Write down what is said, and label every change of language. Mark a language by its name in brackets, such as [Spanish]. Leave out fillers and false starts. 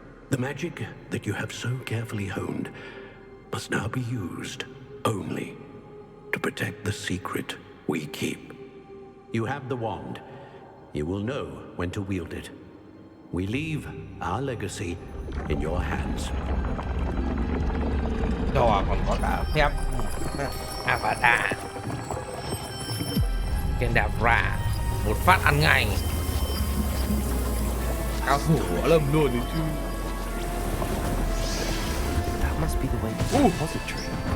[English] The magic that you have so carefully honed must now be used only to protect the secret we keep. You have the wand. You will know when to wield it. We leave our legacy in your hands. [Vietnamese] Rồi còn có cả phép Avatar. Kendavra. Một phát ăn ngay. Cao thủ võ lâm luôn đấy chứ. [English] That must be the way to the repository.